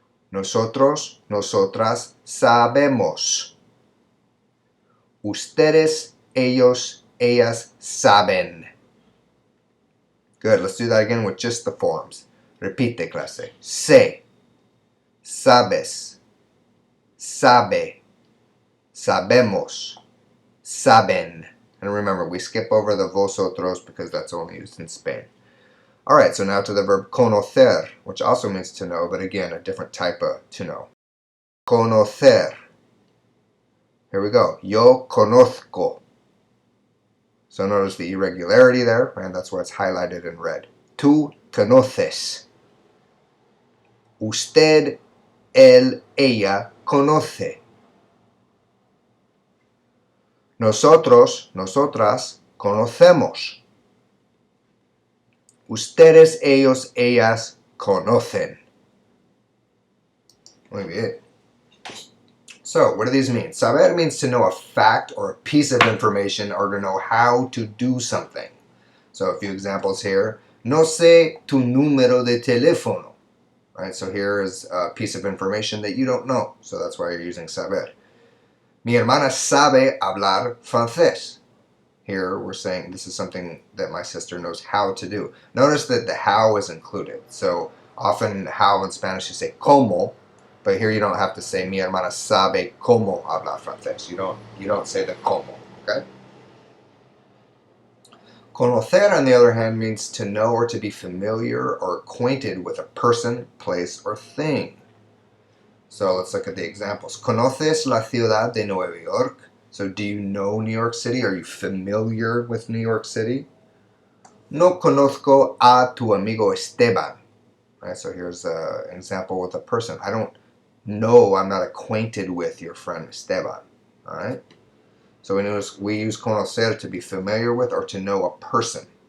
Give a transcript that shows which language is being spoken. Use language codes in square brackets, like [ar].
[es] Nosotros, nosotras sabemos. Ustedes, ellos, ellas saben. [en] Good. Let's do that again with just the forms. [es] Repite, clase. Sé. Sabes, sabe, sabemos, saben. [en] And remember, we skip over the vosotros because that's only used in Spain. Alright, so now to the verb conocer, which also means to know, but again, a different type of to know. Conocer. Here we go. [es] Yo conozco. [en] So notice the irregularity there, and that's why it's highlighted in red. [es] Tú conoces. Usted, él, ella conoce. Nosotros, nosotras conocemos. Ustedes, ellos, ellas conocen. Muy bien. [en] So, what do these mean? Saber means to know a fact or a piece of information, or to know how to do something. So, a few examples here. [es] No sé tu número de teléfono. [en] Right, so here is a piece of information that you don't know, so that's why you're using saber. [es] Mi hermana sabe hablar francés. [en] Here we're saying this is something that my sister knows how to do. Notice that the how is included. So often how in Spanish you say como, but here you don't have to say [es] mi hermana sabe cómo hablar francés. [en] You don't say the como, okay? Conocer, on the other hand, means to know or to be familiar or acquainted with a person, place, or thing. So let's look at the examples. [es] ¿Conoces la ciudad de Nueva York? [en] So do you know New York City? Are you familiar with New York City? [es] No conozco a tu amigo Esteban. [en] Right, so here's an example with a person. I don't know, I'm not acquainted with your friend Esteban. All right? So we use conocer to be familiar with or to know a person.